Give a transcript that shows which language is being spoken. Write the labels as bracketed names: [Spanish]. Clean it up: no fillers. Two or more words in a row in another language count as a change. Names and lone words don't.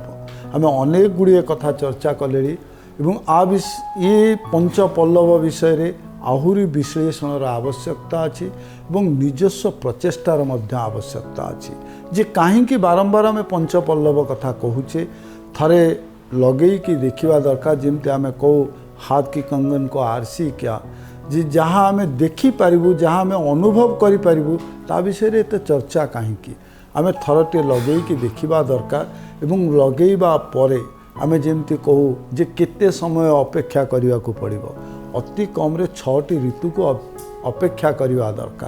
[Odia] ଆମେ ଅନେକ ଗୁଡ଼ିଏ କଥା ଚର୍ଚ୍ଚା କଲେଣି ଏବଂ ଏ ପଞ୍ଚ ପଲ୍ଲବ ବିଷୟରେ ଆହୁରି ବିଶ୍ଳେଷଣର ଆବଶ୍ୟକତା ଅଛି ଏବଂ ନିଜସ୍ୱ ପ୍ରଚେଷ୍ଟାର ମଧ୍ୟ ଆବଶ୍ୟକତା ଅଛି। ଯେ କାହିଁକି ବାରମ୍ବାର ଆମେ ପଞ୍ଚ ପଲ୍ଲବ କଥା କହୁଛେ, ଥରେ ଲଗେଇକି ଦେଖିବା ଦରକାର। ଯେମିତି ଆମେ କହୁ [Hindi] हाथ कि कंगन को आरसी क्या, [Odia] ଯେ ଯାହା ଆମେ ଦେଖିପାରିବୁ, ଯାହା ଆମେ ଅନୁଭବ କରିପାରିବୁ, ତା ବିଷୟରେ ଏତେ ଚର୍ଚ୍ଚା କାହିଁକି? ଆମେ ଥରଟିଏ ଲଗେଇକି ଦେଖିବା ଦରକାର ଏବଂ ଲଗେଇବା ପରେ ଆମେ ଯେମିତି କହୁ ଯେ କେତେ ସମୟ ଅପେକ୍ଷା କରିବାକୁ ପଡ଼ିବ, ଅତି କମ୍ରେ 6ଟି ଋତୁକୁ ଅପେକ୍ଷା କରିବା ଦରକାର।